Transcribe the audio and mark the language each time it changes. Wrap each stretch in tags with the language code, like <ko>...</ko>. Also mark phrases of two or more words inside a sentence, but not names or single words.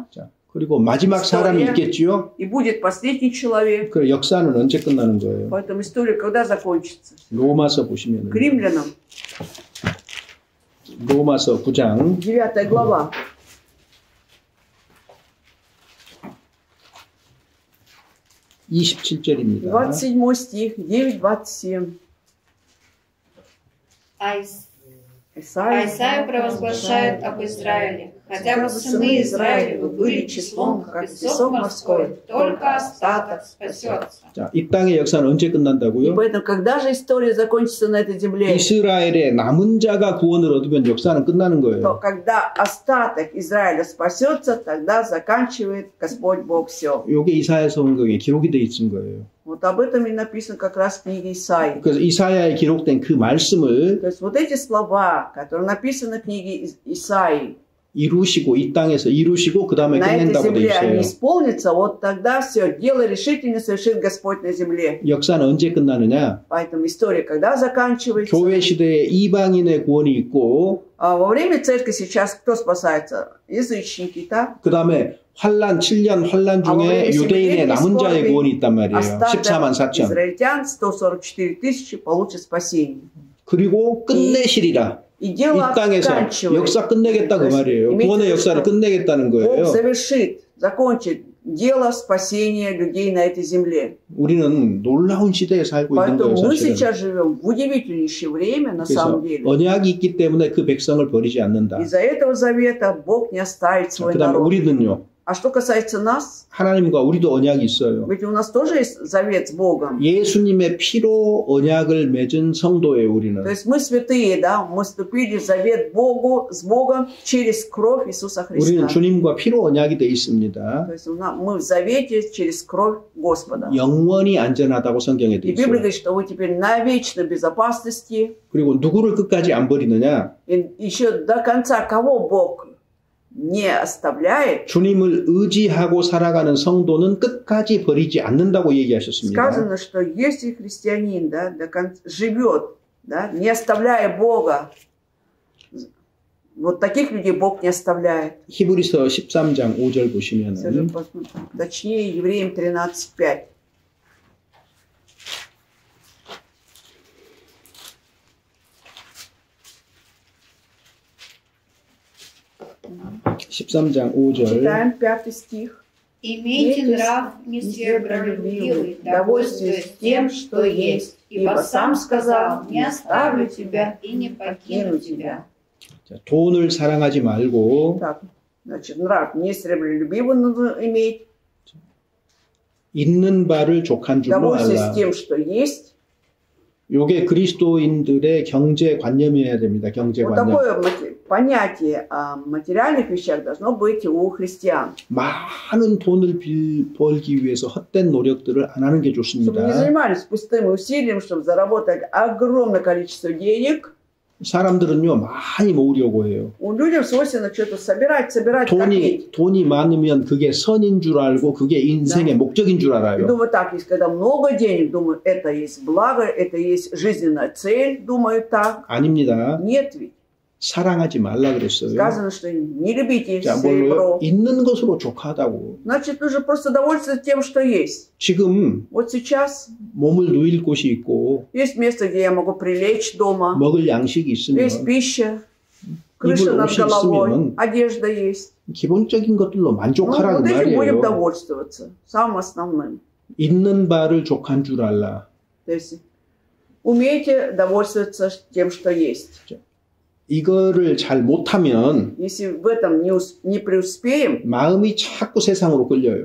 <ko>자, 그리고 마지막 사람이 있겠지요.</ko> <ru>И будет последний человек.</ru> <ko>그 역사는 언제 끝나는 거예요?</ko> <ru>Поэтому история когда закончится?</ru> <ko>로마서 보시면</ko> <ru>К римлянам,</ru> <ko>로마서 9장</ko> <ru>9 глава.</ru> <ko>27절입니다.</ko> <ru>27 стих, 9-27. Исаия провозглашает об Израиле. Хотя бы сыны Израилевы были числом, как песок морской, только остаток спасется.</ru> <ko>자, 이 땅의 역사는 언제</ko> <ru>И</ru> <ko>끝난다고요?</ko> <ru>поэтому, когда же история закончится на этой земле,</ru> <ko>이스라엘의 남은 자가 구원을 얻으면 역사는 끝나는</ko> <ru>то</ru> <ko>거예요.</ko> <ru>когда остаток Израиля спасется, тогда заканчивает Господь Бог все.</ru> <ko>이게 이사야 성경에 기록이 돼 있은 거예요.</ko> <ru>Вот об этом и написано как раз в книге Исаии.</ru> <ko>그래서 이사야에 기록된 그 말씀을</ko> <ru>То есть вот эти слова, которые написаны в книге Исаии,</ru> <ko>이루시고 이 땅에서 이루시고 그 다음에</ko> <ru>на этой</ru> <ko>끝낸다고 돼</ko> <ru>земле они</ru> <ko>있어요.</ko> <ru>исполнятся, вот тогда все, дело решительно совершит Господь на земле.</ru> <ko>역사는 언제 끝나느냐?</ko> <ru>Поэтому история когда заканчивается?</ru> <ko>교회 시대에 이방인의 구원이 있고</ko> <ru>А во время церкви сейчас кто спасается? Язычники, так?</ru> <ko>그 다음에 환란 7년 환란 중에 유대인의 남은 자의 구원이 있단 말이에요. 14만 4천.</ko> <ru>израильтян, 144 тысячи получат спасение.</ru> <ko>그리고 끝내시리라.</ko> <ru>И</ru> <ko>이</ko> <ru>дело</ru> <ko>땅에서</ko> <ru>оканчивается.</ru> <ko>역사 끝내겠다 그 말이에요. 구원의 역사를 끝내겠다는</ko> <ru>Бог</ru> <ko>거예요.</ko> <ru>завершит, закончит дело спасения людей на этой земле.</ru> <ko>우리는 놀라운 시대에 살고 있는 거예요,</ko> <ru>Поэтому мы</ru> <ko>사실은.</ko> <ru>сейчас живем в удивительнейшее время, на</ru> <ko>그래서</ko> <ru>самом деле.</ru> <ko>언약이 있기 때문에 그 백성을 버리지 않는다.</ko> <ru>Из-за этого завета Бог не оставит свой</ru> <ko>그 다음에</ko> <ru>народ.</ru> <ko>우리는요.</ko> <ru>А что касается нас,</ru> <ko>하나님과 우리도 언약이 있어요.</ko> <ru>ведь у нас тоже есть завет с Богом.</ru> <ko>예수님의 피로 언약을 맺은 성도예요, 우리는.</ko> <ru>То есть мы святые, да, мы вступили в завет Богу, с Богом через кровь Иисуса Христа.</ru> <ko>우리는 주님과 피로 언약이 돼 있습니다.</ko> <ru>То есть мы в завете через кровь Господа.</ru> <ko>영원히 안전하다고 성경에 돼</ko> <ru>И Библия</ru> <ko>있어요.</ko> <ru>говорит, что вы теперь на вечной безопасности.</ru> <ko>그리고 누구를 끝까지 안 버리느냐?</ko> <ru>И еще до конца кого Бог не оставляет,</ru> <ko>주님을 의지하고 살아가는 성도는 끝까지 버리지 않는다고 얘기하셨습니다.</ko> <ru>сказано, что если христианин, да, до конца живет, да, не оставляя Бога, вот таких людей Бог не оставляет.</ru> <ko>히브리서 13장 5절 보시면은</ko> <ru>Точнее, Евреям 13:5.</ru> <ko>13장 5절.</ko> <ru>Читаем 5 стих. Имейте нрав несребролюбивый, довольствуясь тем, что есть, ибо сам сказал, не оставлю тебя и не покину тебя.</ru> <ko>자, 돈을 사랑하지 말고</ko> <ru>Так, значит, нрав не сребролюбивый нужно иметь,</ru> <ko>있는 바를 족한 줄로</ko> <ru>довольствуясь</ru> <ko>알라.</ko> <ru>тем, что есть.</ru> <ko>요게 그리스도인들의 경제관념이어야 됩니다.</ko> <ru>Вот</ru> <ko>경제관념.</ko> <ru>такое понятие о материальных вещах должно быть у христиан.</ru> <ko>많은 돈을 벌기 위해서 헛된 노력들을 안 하는 게</ko> <ru>Чтобы не</ru> <ko>좋습니다.</ko> <ru>занимались пустым усилием, чтобы заработать огромное количество денег.</ru> <ko>사람들은요 많이 모으려고 해요.</ko> <ru>У людей свойственно что-то собирать, копить.</ru> <ko>돈이 많으면 그게 선인 줄 알고 그게 인생의 목적인 줄</ko> <ru>И</ru> <ko>알아요.</ko> <ru>думаю, так, есть, когда много денег, думаю, это есть благо, это есть жизненная цель, думаю так.</ru> <ko>아닙니다.</ko> <ru>Нет ведь.</ru> <ko>사랑하지 말라 그랬어요.</ko> <ru>Сказано, что не любите</ru> <ko>자, 뭘로요?</ko> <ru>серебро.</ru> <ko>있는 것으로 족하다고.</ko> <ru>Значит, нужно просто довольствоваться тем, что есть.</ru> <ko>지금</ko> <ru>Вот сейчас</ru> <ko>몸을 누일 곳이 있고</ko> <ru>есть место, где я могу прилечь дома.</ru> <ko>먹을 양식이 있으면</ko> <ru>Есть пища, крыша</ru> <ko>입을</ko> <ru>над</ru> <ko>옷이</ko> <ru>головой,</ru> <ko>있으면</ko> <ru>одежда есть.</ru> <ko>기본적인 것들로</ko> <ru>Ну,</ru> <ko>만족하라는</ko> <ru>вот этим будем</ru> <ko>말이에요.</ko> <ru>довольствоваться. Самым основным.</ru> <ko>있는 바를 족한 줄 알라.</ko> <ru>То есть умейте довольствоваться тем, что есть.</ru> <ko>이거를 잘 못하면</ko> <ru>Если в этом не преуспеем,</ru> <ko>마음이 자꾸 세상으로 끌려요.</ko>